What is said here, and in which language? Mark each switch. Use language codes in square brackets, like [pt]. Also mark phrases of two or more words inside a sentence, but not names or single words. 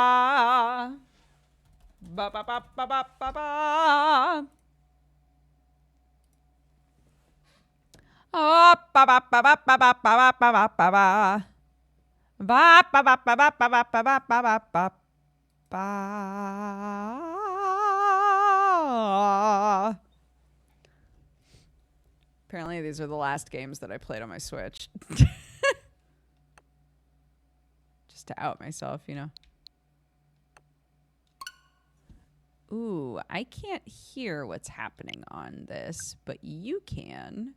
[en] Ba ba ba ba ba ba ba. Oh, ba ba ba ba ba ba ba ba ba ba ba. Ba ba ba ba ba ba ba ba ba ba ba ba. Ba. Apparently, these are the last games that I played on my Switch. Just to out myself, you know. Ooh, I can't hear what's happening on this, but you can.